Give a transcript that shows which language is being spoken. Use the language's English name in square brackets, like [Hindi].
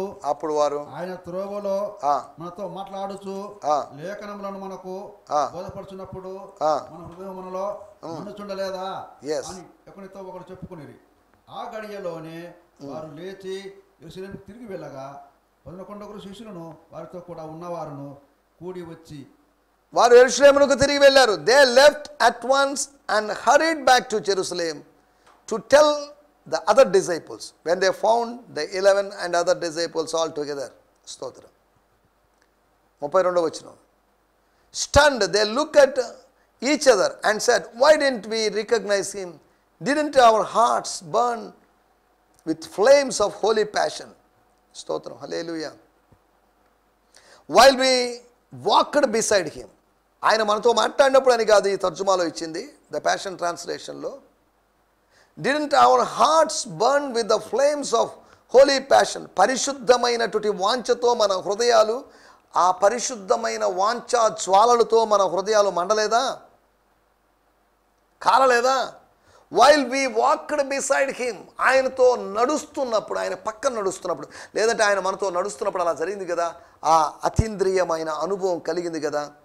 [Telugu] అప్పుడు వారు ఆయన త్రోవలో మనతో మాట్లాడుచు లేఖనములను మనకు బోధపడుచున్నప్పుడు మన హృదయములలో మండుచుండలేదా అని ఒకరితో ఒకరు చెప్పుకునేది. ఆ గడియలోనే వారు లేచి యెరూషలేముకు తిరిగి వెళ్ళగా 11 శిష్యులను వారితో కూడా ఉన్నవారును కూడి వచ్చి వారు యెరూషలేమునకు తిరిగి వెళ్ళారు. [English] They left at once and hurried back to Jerusalem to tell the other disciples when they found the 11 and other disciples all together. [Telugu] స్తోత్రం. 32వ వచనం. [English] Stunned, they looked at each other and said, why didn't we recognize him? Didn't our hearts burn with flames of holy passion? [Telugu] స్తోత్రం, హల్లెలూయా. [English] While we walked beside him. [Telugu] ఆయన మనతో మాట్లాడినప్పుడు అని కాదు ఈ తర్జుమాలో ఇచ్చింది, the passion ట్రాన్స్లేషన్లో. [English] Didn't our hearts burn with the flames of holy passion? [Telugu] పరిశుద్ధమైనటువంటి వాంఛతో మన హృదయాలు, ఆ పరిశుద్ధమైన వాంఛా జ్వాలలతో మన హృదయాలు మండలేదా, కాలలేదా? [English] while we walked beside him, [Telugu] ఆయనతో నడుస్తున్నప్పుడు, ఆయన పక్కన నడుస్తున్నప్పుడు, లేదంటే ఆయన మనతో నడుస్తున్నప్పుడు అలా జరిగింది కదా, ఆ అతీంద్రియమైన అనుభవం కలిగింది కదా.